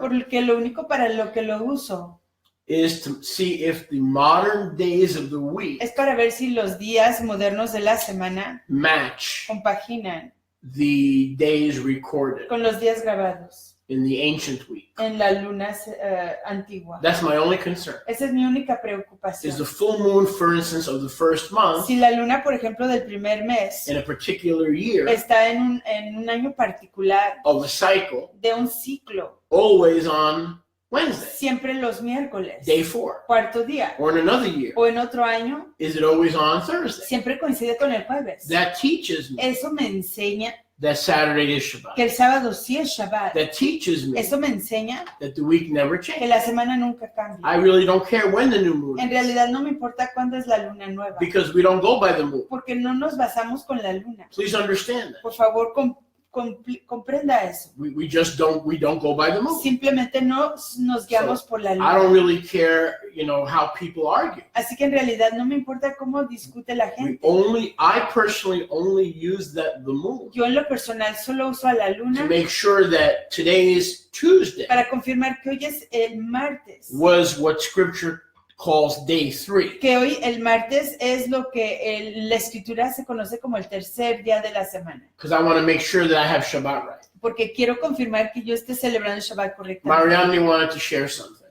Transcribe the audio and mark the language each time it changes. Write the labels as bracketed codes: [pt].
[es] porque lo único para lo que lo uso [en] is to see if the modern days of the week [es] es para ver si los días modernos de la semana [en] match [es] compaginan [en] the days recorded [es] con los días grabados [en] in the ancient week. [es] en la luna antigua. [en] That's my only concern. [es] Esa es mi única [en] Is the [es] preocupación. [en] full moon, for instance, of the first month [es] Si la luna, por ejemplo, del primer mes [en] in a particular year [es] está en un año particular [en] of a cycle [es] de un ciclo, [en] always on Wednesday, [es] siempre los miércoles, [en] day 4, [es] cuarto día, [en] or in another year, [es] o en otro año, [en] is it always on Thursday? [es] siempre coincide con el jueves. [en] That teaches me [es] Eso me enseña [en] that Saturday is Shabbat. [es] que el sábado sí es Shabbat. [en] That teaches me [es] Eso me enseña [en] that the week never [es] que [en] changes. [es] la semana nunca cambia. [en] I really don't care when the new moon [es] En [en] is [es] realidad no me importa cuándo es la luna nueva, [en] because we don't go by the moon. [es] porque no nos basamos con la luna. [en] Please understand that. [es] Por favor, comprenda eso. [en] We just don't go by the moon. [es] Simplemente no nos guiamos por la [en] I don't really care, how people argue. [es] Así que en realidad no me importa cómo discute la gente. [en] I personally only use the moon [es] Yo en lo personal solo uso a la [en] to [es] luna [en] make sure that today's Tuesday [es] para confirmar que hoy es el martes. [en] was what scripture calls day 3. [es] Que hoy el martes es lo que la escritura se conoce como el tercer día de la semana. [en] Because I want to make sure that I have Shabbat right. [es] Porque quiero confirmar que yo esté celebrando el Shabbat correctamente. [en] Mariamne wanted to share something.